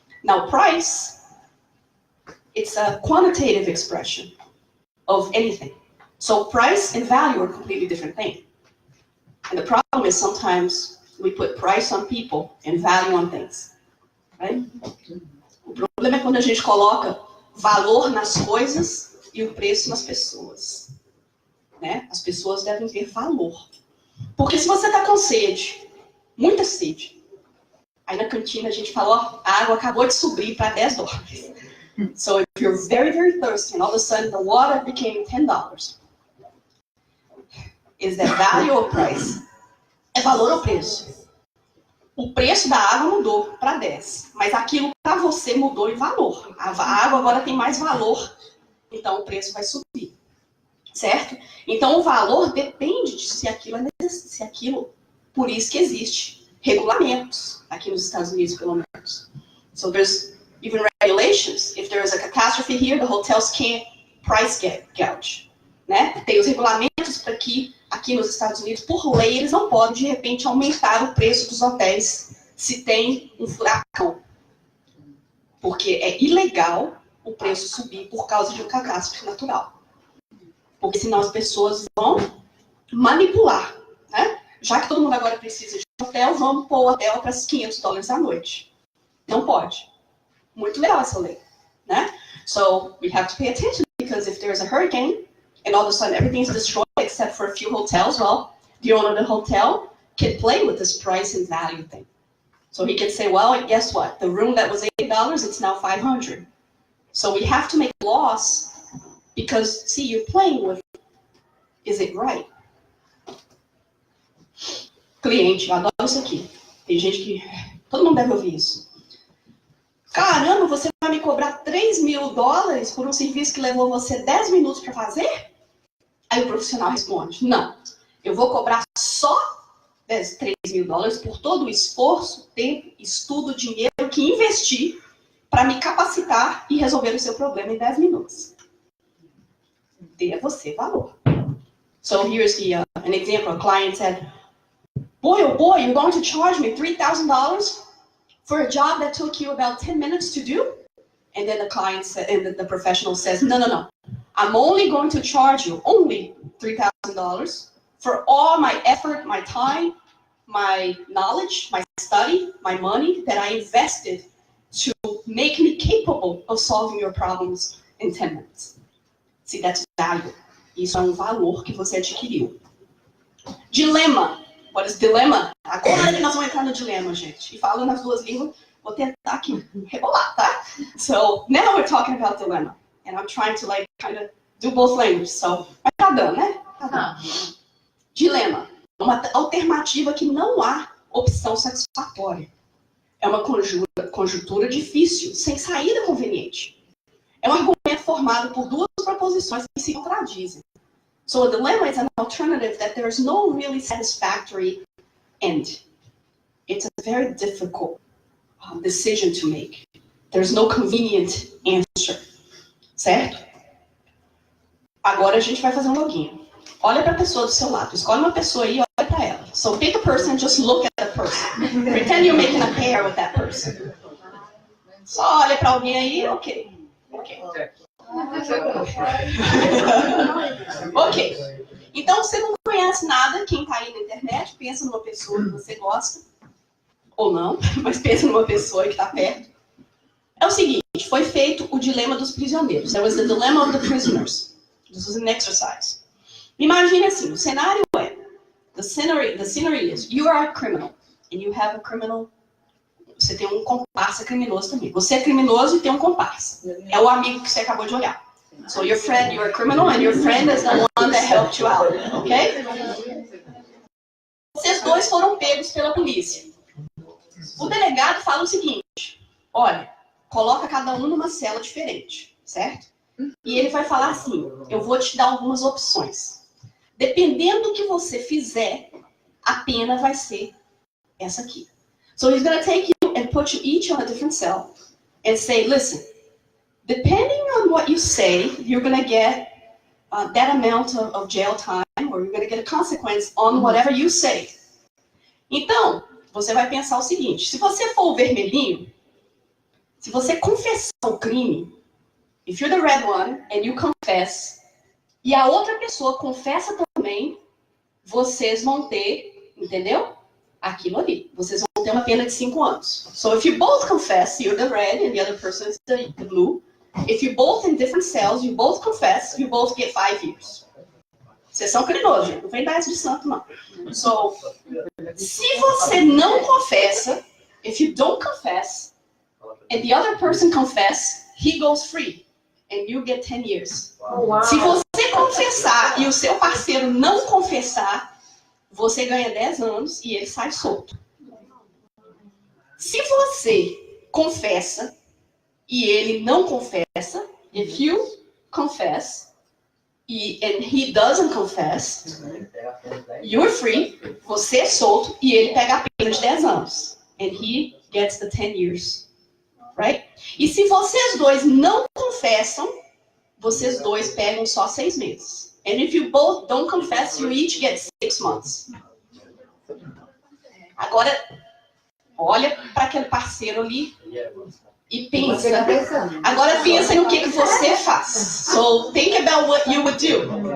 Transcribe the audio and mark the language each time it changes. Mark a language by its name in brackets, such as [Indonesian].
[English] Now, price, it's a quantitative expression of anything. So price and value are completely different things. And the problem is sometimes we put price on people and value on things. Right? [Portuguese] O problema é quando a gente coloca valor nas coisas e o preço nas pessoas. Né? As pessoas devem ter valor. Porque se você está com sede, muita sede, aí na cantina a gente fala, ó, a água acabou de subir para $10. [English] So if you're very, very thirsty and all of a sudden the water became $10, is that value or price? [Portuguese] É valor ou preço? O preço da água mudou para 10, mas aquilo para você mudou em valor. A água agora tem mais valor, então o preço vai subir, certo? Então o valor depende de se aquilo, por isso que existe regulamentos aqui nos Estados Unidos, pelo menos. [English] So there's even regulations. If there is a catastrophe here, the hotels can't price gouge, né? [Portuguese] Tem os regulamentos para que aqui nos Estados Unidos, por lei, eles não podem, de repente, aumentar o preço dos hotéis se tem um furacão. Porque é ilegal o preço subir por causa de um catástrofe natural. Porque senão as pessoas vão manipular, né? Já que todo mundo agora precisa de um hotel, vamos pôr o hotel para $500 à noite. Não pode. Muito legal essa lei, né? [English] So, we have to pay attention, because if there's a hurricane, and all of a sudden everything's destroyed except for a few hotels, well, the owner of the hotel can play with this price and value thing. So he can say, well, guess what? The room that was $80, it's now $500. So we have to make laws because, see, you're playing with, is it right? [Portuguese] Cliente, eu adoro isso aqui. Tem gente que, todo mundo deve ouvir isso. Caramba, você vai me cobrar $3.000 por um serviço que levou você 10 minutos para fazer? Aí o profissional responde, não, eu vou cobrar só $3.000 por todo o esforço, tempo, estudo, dinheiro que investi para me capacitar e resolver o seu problema em 10 minutos. Dê a você valor. [English] So here's an example. A client said, boy, oh boy, you're going to charge me $3,000 for a job that took you about 10 minutes to do? And then the client said, and the professional says, no. I'm only going to charge you only $3,000 for all my effort, my time, my knowledge, my study, my money that I invested to make me capable of solving your problems in 10 minutes. See, that's value. [Portuguese] Isso é um valor que você adquiriu. Dilema. [English] What is dilemma? [Portuguese] Agora que nós vamos entrar no dilema, gente. E falo nas duas línguas, vou tentar aqui rebolar, tá? [English] So, now we're talking about dilemma. And I'm trying to kind of do both languages. [Portuguese] So, mas tá dando, né? Tá dando. Dilema. Uma alternativa que não há opção satisfatória. É uma conjuntura difícil, sem saída conveniente. É um argumento formado por duas proposições que se contradizem. [English] So a dilemma is an alternative that there is no really satisfactory end. It's a very difficult decision to make. There's no convenient answer. [Portuguese] Certo? Agora a gente vai fazer um login. Olha para a pessoa do seu lado. Escolhe uma pessoa aí e olha para ela. [English] So pick a person and just look at the person. Pretend you're making a pair with that person. [Portuguese] Só olha para alguém aí, ok. Ok. Então você não conhece nada, quem está aí na internet, pensa numa pessoa que você gosta, ou não, mas pensa numa pessoa que está perto. É o seguinte, foi feito o dilema dos prisioneiros. [English] There was the dilemma of the prisoners. This was an exercise. [Portuguese] Imagine assim, o cenário é, [English] the scenery is, you are a criminal, and you have a criminal, [Portuguese] você tem um comparsa criminoso também. Você é criminoso e tem um comparsa. É o amigo que você acabou de olhar. [English] So your friend, you're a criminal, and your friend is the one that helped you out, ok? [Portuguese] Vocês dois foram pegos pela polícia. O delegado fala o seguinte, olha, coloca cada um numa cela diferente, certo? E ele vai falar assim, eu vou te dar algumas opções. Dependendo do que você fizer, a pena vai ser essa aqui. [English] So he's going to take you and put you each on a different cell. and say, listen, depending on what you say, you're going to get that amount of jail time, or you're going to get a consequence on whatever you say. [Portuguese] Então, você vai pensar o seguinte, se você for o vermelhinho, se você confessar o crime, [English] if you're the red one and you confess, [Portuguese] e a outra pessoa confessa também, vocês vão ter, entendeu? Aquilo ali. Vocês vão ter uma pena de 5 anos. [English] So if you both confess, you're the red and the other person is the blue. If you both in different cells, you both confess, you both get 5 years. [Portuguese] Vocês são criminosos, não vem dar essa de santo, não. [English] So, [Portuguese] se você não confessa, [English] if you don't confess, and the other person confess, he goes free, and you get 10 years. [Portuguese] Se você confessar e o seu parceiro não confessar, você ganha 10 anos e ele sai solto. Se você confessa e ele não confessa, [English] if you confess and he doesn't confess, you're free, [Portuguese] você é solto e ele pega a pena de 10 anos. [English] And he gets the 10 years. Right? [Portuguese] E se vocês dois não confessam, vocês dois pegam só 6 meses. [English] And if you both don't confess, you each get 6 months. [Portuguese] Agora, olha para aquele parceiro ali e pensa. Agora pensa no que você faz. [English] So, think about what you would do.